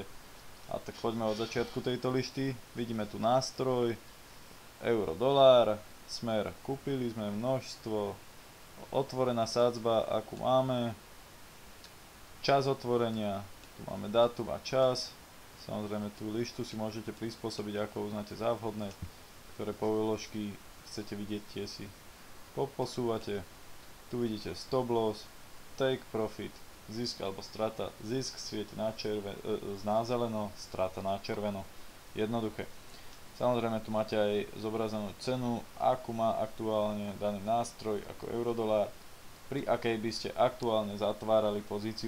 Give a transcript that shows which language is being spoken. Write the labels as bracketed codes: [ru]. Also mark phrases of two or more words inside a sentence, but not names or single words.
[sk] A tak poďme od začiatku tejto lišty. Vidíme tu nástroj, euro, dolár, smer, kúpili sme množstvo, otvorená sadzba, akú máme, čas otvorenia, tu máme dátum a čas. Samozrejme tú lištu si môžete prispôsobiť, ako uznáte za vhodné, ktoré povoložky chcete vidieť, tie si poposúvate. Tu vidíte [en] stop loss, take profit, [sk] zisk alebo strata. Zisk svieti na zeleno, strata na červeno. Jednoduché. Samozrejme tu máte aj zobrazenú cenu, akú má aktuálne daný nástroj ako eurodolár, pri akej by ste aktuálne zatvárali pozíciu.